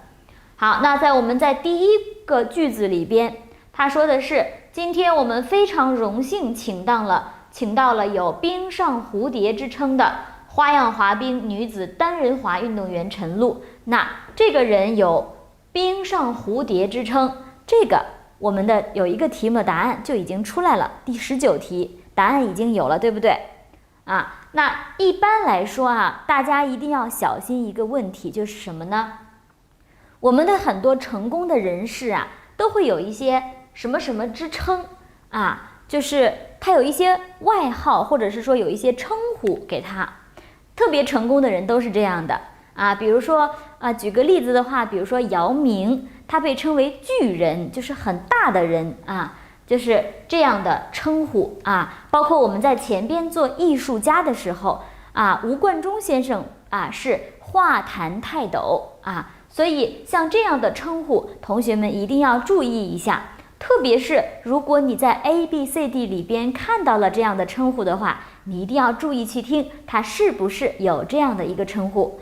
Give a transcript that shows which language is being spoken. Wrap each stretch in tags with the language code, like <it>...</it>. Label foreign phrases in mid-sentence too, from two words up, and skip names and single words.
<zh>好，那我們在第一個句子裡邊，他說的是今天我們非常榮幸請到了有冰上蝴蝶之稱的花樣滑冰女子單人滑運動員陳露。那這個人有冰上蝴蝶之稱，這個我們的有一個題目的答案就已經出來了，第19題答案已經有了，對不對？那一般來說大家一定要小心一個問題，就是什麼呢？我們的很多成功的人士都會有一些什麼什麼之稱就是他有一些外號，或者是說有一些稱呼給他。特別成功的人都是這樣的比如說舉個例子的話，比如說姚明，他被稱為巨人，就是很大的人就是這樣的稱呼包括我們在前邊做藝術家的時候吳冠中先生是畫壇泰斗所以像這樣的稱呼，同學們一定要注意一下。特別是如果你在 A、B、C、D 裡邊看到了這樣的稱呼的話，你一定要注意去聽，它是不是有這樣的一個稱呼。</zh>